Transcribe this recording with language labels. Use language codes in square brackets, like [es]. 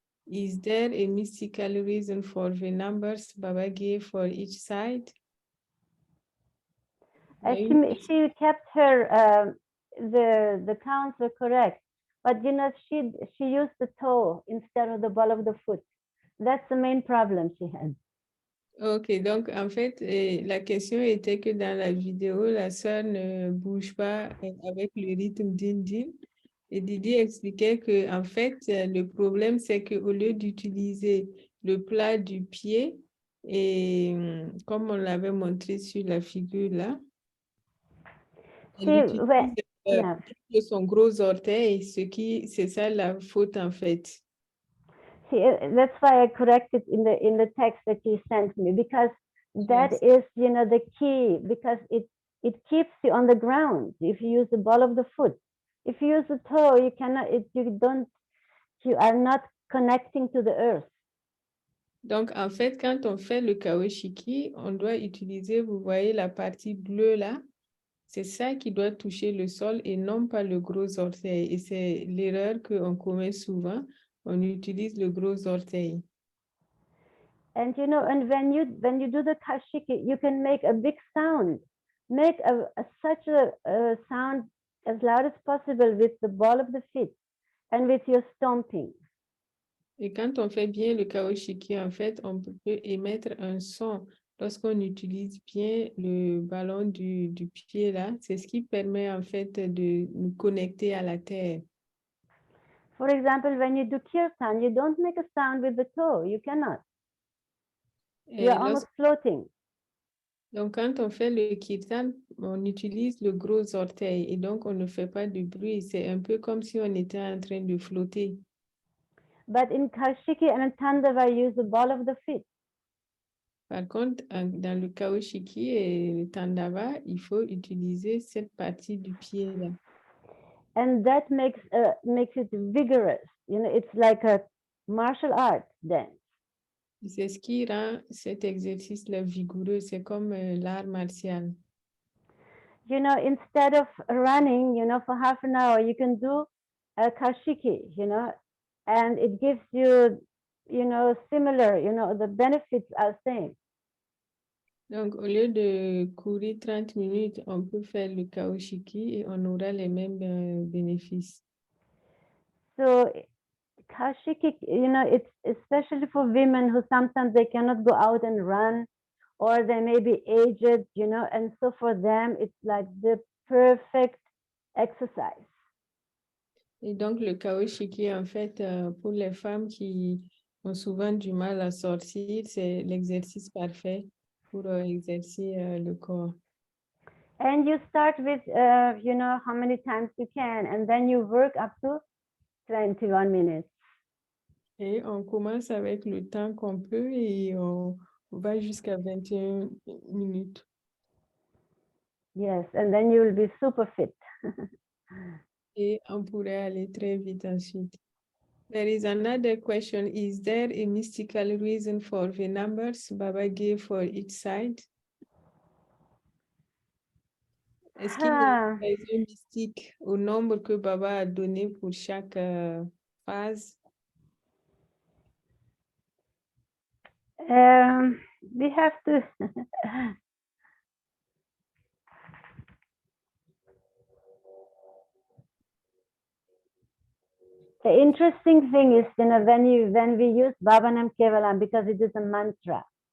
[en] Is there a mystical reason for the numbers Baba gave for each side? She kept her, the counts were correct, but you know, she used the toe instead of the ball of the foot. That's the main problem she had. [fr] Ok, donc en fait, la question était que dans la vidéo, la sœur ne bouge pas avec le rythme din-din. Et Didi expliquait que en fait, le problème, c'est qu'au lieu d'utiliser le plat du pied, et comme on l'avait montré sur la figure là, elle utilise son gros orteil, c'est ça la faute en fait. [en] See, that's why I corrected in the text that you sent me, because that is, you know, the key, because it keeps you on the ground if you use the ball of the foot. If you use the toe, you cannot, you are not connecting to the earth. [fr] Donc, en fait, quand on fait le Kaoshikii, on doit utiliser, vous voyez la partie bleue là, c'est ça qui doit toucher le sol et non pas le gros orteil. Et c'est l'erreur qu'on commet souvent. On utilise le gros orteil. [en] And you know, and when you do the Kaoshikii, you can make a big sound. Make such a sound as loud as possible with the ball of the feet and with your stomping. [fr] Et quand on fait bien le Kaoshikii, en fait, on peut émettre un son. Lorsqu'on utilise bien le ballon du pied là, c'est ce qui permet en fait de nous connecter à la terre. [en] For example, when you do kirtan, you don't make a sound with the toe. You cannot. You are almost floating. [fr] Donc, quand on fait le kirtan, on utilise le gros orteil et donc on ne fait pas de bruit. C'est un peu comme si on était en train de flotter. [en] But in Kaoshikii and Tandava, use the ball of the feet. [fr] Par contre, dans le Kaoshikii et le Tandava, il faut utiliser cette partie du pied là. [en] And that makes it vigorous. You know, it's like a martial art dance. [fr] C'est ce qui rend cet exercice-là vigoureux. C'est comme l'art martial. [en] You know, instead of running, you know, for half an hour, you can do a Kaoshikii, you know, and it gives you, you know, similar, you know, the benefits are same. [fr] Donc, au lieu de courir 30 minutes, on peut faire le Kaoshikii et on aura les mêmes bénéfices. [en] So Kaoshikii, it's especially for women who sometimes they cannot go out and run, or they may be aged, and so for them it's like the perfect exercise. [fr] Et donc, le Kaoshikii, en fait, pour les femmes qui ont souvent du mal à sortir, c'est l'exercice parfait pour exercer le corps. [en] And you start with, how many times you can, and then you work up to 21 minutes. [fr] Et on commence avec le temps qu'on peut et on va jusqu'à 21 minutes. [en] Yes, and then you will be super fit. [fr] Et on pourrait aller très vite ensuite. [en] There is another question. Is there a mystical reason for the numbers Baba gave for each side? [fr] Est-ce qu'il y a une raison mystique au nombre que Baba a donné pour chaque phase? [en] We have to the interesting thing is, when we use Baba Nam Kevalam, because it is a mantra.